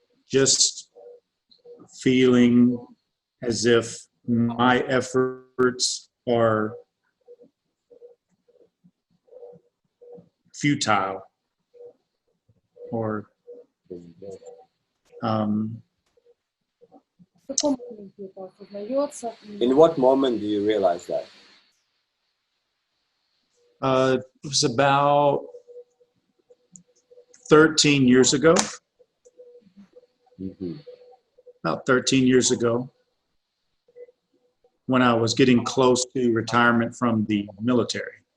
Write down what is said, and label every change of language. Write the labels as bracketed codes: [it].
[en] Just feeling as if my efforts are futile or [ru] В каком моменте это осознается? [en] In what moment do you realize that? it was about 13 years ago. About 13 years ago, when I was getting close to retirement from the military.